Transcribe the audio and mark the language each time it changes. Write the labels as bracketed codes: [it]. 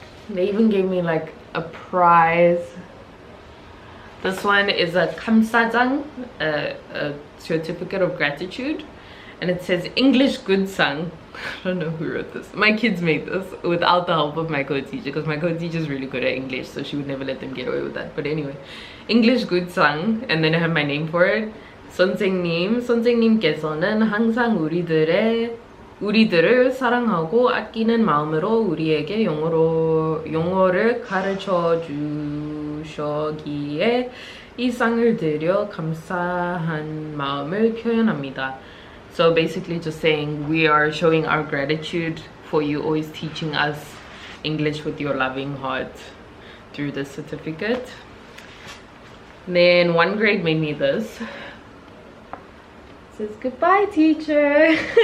[en] They even gave me like a prize. This one is a kamsajang, a certificate of gratitude, and it says English good sang. I don't know who wrote this. My kids made this without the help of my co-teacher, because my co-teacher is really good at English, so she would never let them get away with that. But anyway, English good sang, and then I have my name for it. [ko] 선생님께서는 항상 우리들을 사랑하고 아끼는 마음으로 우리에게 영어를 가르쳐 주셨기에 이 쌍을 드려 감사한 마음을 표현합니다. [en] So basically just saying we are showing our gratitude for you always teaching us English with your loving heart through this certificate. And then 1 grade made me this. It says goodbye teacher.